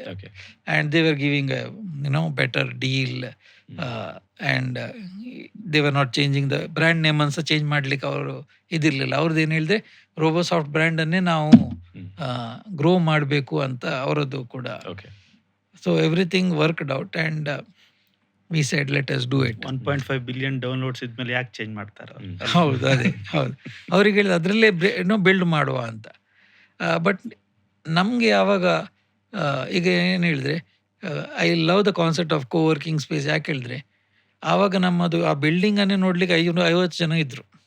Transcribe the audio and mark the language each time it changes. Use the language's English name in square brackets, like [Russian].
[English] and they were giving better deal and they were not changing the brand name ಅನ್ಸ [Kannada] change ಮಾಡ್ಲಿಕ್ಕೆ ಅವರು ಇದಿರಲಿಲ್ಲ. ಅವ್ರದ್ದು ಏನು ಹೇಳಿದ್ರೆ ರೋಬೋಸಾಫ್ಟ್ ಬ್ರ್ಯಾಂಡನ್ನೇ ನಾವು ಗ್ರೋ ಮಾಡಬೇಕು ಅಂತ ಅವರದ್ದು ಕೂಡ. [English] So everything worked out and we said let us do it. [Kannada] 1.5 billion downloads ಇದ್ಮೇಲೆ ಯಾಕೆ ಚೇಂಜ್ ಮಾಡ್ತಾರೆ? ಹೌದು, ಅದೇ ಹೌದು. ಅವ್ರಿಗೆ ಹೇಳಿದ ಅದರಲ್ಲೇ ಬಿಲ್ಡ್ ಮಾಡುವ ಅಂತ. ಬಟ್ ನಮಗೆ ಯಾವಾಗ ಈಗ ಏನು ಹೇಳಿದ್ರೆ, [English] I love the concept of coworking space. [Kannada] ಯಾಕೆ ಹೇಳಿದ್ರೆ ಆವಾಗ ನಮ್ಮದು ಆ ಬಿಲ್ಡಿಂಗನ್ನೇ ನೋಡ್ಲಿಕ್ಕೆ 50 ಜನ ಇದ್ರು.